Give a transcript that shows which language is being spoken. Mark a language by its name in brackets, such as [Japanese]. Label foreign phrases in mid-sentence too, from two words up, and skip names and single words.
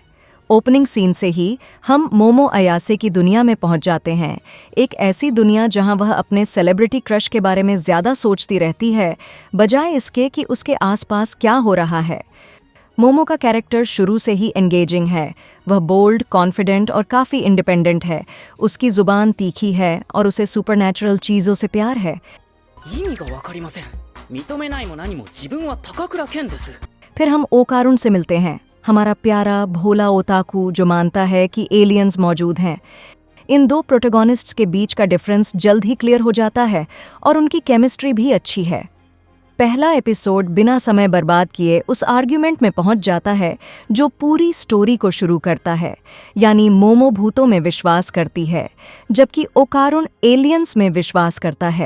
[Hindi] ओपनिंग सीन से ही हम मोमो अयासे की दुनिया में पहुंच जाते हैं, एक ऐसी दुनिया जहां वह अपने [English] celebrity crush [Hindi] के बारे में ज़्यादा सोचती रहती है, बजाय इसके कि उसके आसपास क्या हो रहा है। मोमो का कैरेक्टर शुरू से ही एंगेजिंग है। वह [English] bold, confident [Hindi] और काफ़ी इंडिपेंडेंट है। उसकी ज़ुबान तीखी है और उसे सुपरनैचुरल चीज़ों से प्यार है। [Japanese] 意味がわかりません。認めないも何も自分は高倉健です。 [Hindi] फिर हम ओकारुन से मिलते हैं, हमारा प्यारा भोला ओताकू जो मानता है कि एलियंस मौजूद हैं। इन 2 प्रोटोगोनिस्ट्स के बीच का डिफरेंस जल्द ही क्लियर हो जाता है और उनकी केमिस्ट्री भी अच्छी है। पहला एपिसोड बिना समय बर्बाद किए उस आर्ग्यूमेंट में पहुंच जाता है जो पूरी स्टोरी को शुरू करता है, यानी मोमो भूतों में विश्वास करती है जबकि ओकारुन एलियंस में विश्वास करता है।